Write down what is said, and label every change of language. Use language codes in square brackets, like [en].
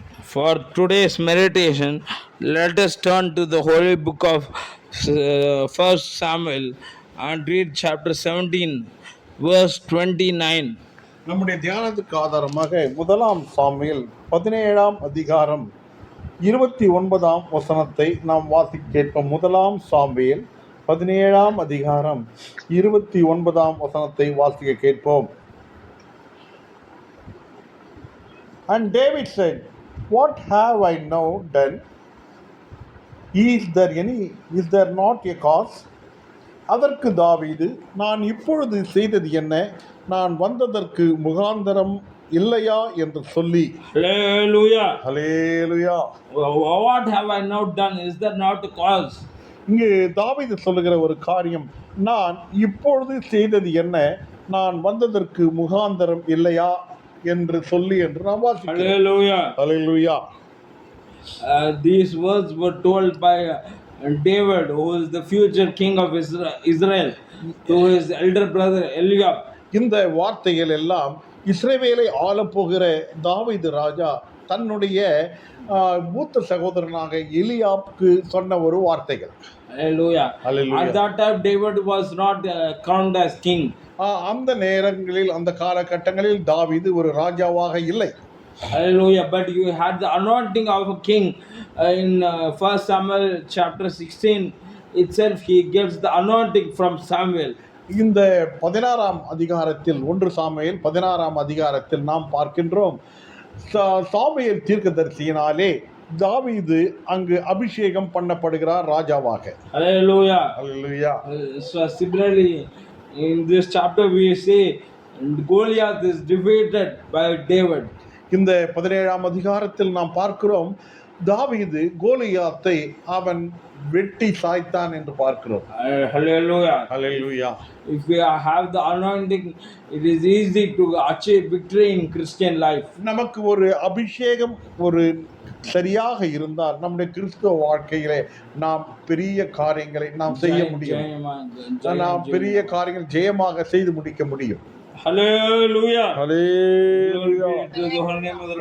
[en] For today's meditation, let us turn to the holy book of 1 Samuel and read chapter 17, verse 29. [ta] நம்முடைய தியானத்துக்கு ஆதாரமாக முதலாம் Samuel 17ஆம் அதிகாரம் 29ஆம் வசனத்தை நாம் வாசிக்க கேட்போம். முதலாம் சாமுவேல் 17ஆம் அதிகாரம் 29ஆம் வசனத்தை வாசிக்க கேட்போம். [en] And David said, "What have I now done? Is there not a cause?" [ta] அதற்கு தாவீது, நான் இப்பொழுது செய்தது என்ன? நான் வந்ததற்கு முகாந்தரம் இல்லையா என்று சொல்லி. [en] Hallelujah. [ta] Hallelujah. [en] What have I now done? Is there not a cause? [ta] இங்கு தாவீது சொல்லுகிற ஒரு காரியம், நான் இப்பொழுது செய்தது என்ன? நான் வந்ததற்கு முகாந்தரம் இல்லையா என்று சொல்லி என்று நாம் வாசிக்கிறோம். [en] Hallelujah. [ta] Hallelujah. [en] These words were told by David, who is the future king of Israel, to his elder brother Eliab. [ta] இந்த வார்த்தைகள் எல்லாம் இஸ்ரவேலை ஆளப்போகிற தாவீது ராஜா தன்னுடைய மூத்த சகோதரனாக எலியாப்க்கு சொன்ன ஒரு வார்த்தைகள். [en] Hallelujah. Hallelujah. At that time, David was not crowned as king. [ta] அந்த நேரங்களில், அந்த காலகட்டங்களில் தாவீது ஒரு ராஜாவாக இல்லை. [en] Hallelujah. But you had the anointing of a king. In 1 Samuel chapter 16 itself, he gets the anointing from Samuel. [ta] இந்த 16ஆம் அதிகாரத்தில், 1 சாமுவேல் 16ஆம் அதிகாரத்தில் நாம் பார்க்கின்றோம், சாமுவேல் தீர்க்கதரிசியினாலே தாவீது அங்கு அபிஷேகம் பண்ணப்படுகிறார் ராஜாவாக. [en] Hallelujah. Hallelujah. So similarly, in this chapter we see Goliath is defeated by David. [ta] இந்த 17ஆம் அதிகாரத்தில் நாம் பார்க்கிறோம், தாவீது கோலியாத்தை அவன் வெட்டி சாய்த்தான் என்று பார்க்கிறோம். [en] Hallelujah. Hallelujah. If we have the anointing, it is easy to achieve victory in Christian life. [ta] நமக்கு ஒரு அபிஷேகம் ஒரு சரியாக இருந்தால் நம்முடைய கிறிஸ்துவ வாழ்க்கையிலே நாம் பெரிய காரியங்களை நாம் செய்ய முடியும். நாம் பெரிய காரியங்கள் ஜெயமாக செய்து முடிக்க முடியும். [en] Hallelujah. Hallelujah. To the holy name of the Lord.